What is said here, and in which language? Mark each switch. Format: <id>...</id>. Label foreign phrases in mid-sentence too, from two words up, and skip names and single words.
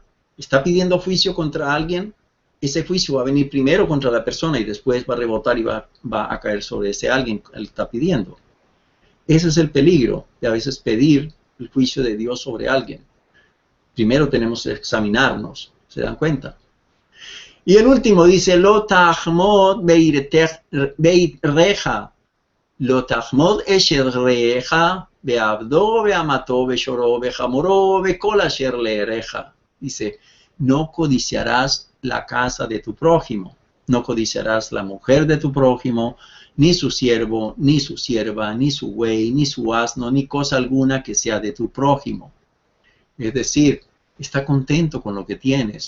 <es>Está pidiendo juicio contra alguien, ese juicio va a venir primero contra la persona y después va a rebotar y va a caer sobre ese alguien que él está pidiendo. Ese es el peligro de a veces pedir el juicio de Dios sobre alguien. Primero tenemos que examinarnos, ¿se dan cuenta? Y el último dice,</es> <he>לא תחמד בית רעך, לא תחמד אשת רעך, ועבדו, ואמתו, ושורו, וחמרו, וכל אשר לרעך.</he> <es>Dice, no codiciarás la casa de tu prójimo, no codiciarás la mujer de tu prójimo, ni su siervo, ni su sierva, ni su buey, ni su asno, ni cosa alguna que sea de tu prójimo. Es decir, está contento con lo que tienes.</es>